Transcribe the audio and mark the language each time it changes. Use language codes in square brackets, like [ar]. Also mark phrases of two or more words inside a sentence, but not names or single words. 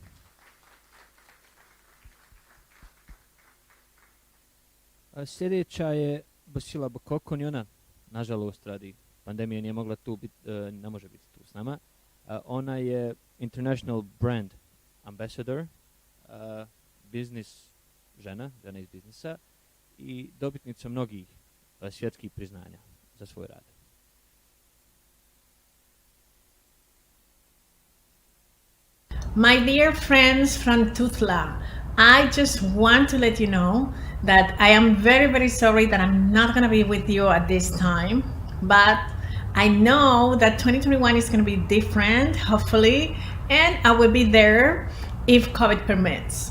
[hr] Sljedeća je Basila Bokokon i ona, nažalost, radi pandemije nije mogla tu biti, ne može biti tu s nama. Ona je [en] International Brand Ambassador, [hr] žena iz biznisa i dobitnica mnogih svjetskih priznanja za svoj rad. [en] My dear friends from TUZLA, I just want to let you know that I am very, very sorry that I'm not going to be with you at this time, but I know that 2021 is going to be different, hopefully, and I will be there if COVID permits.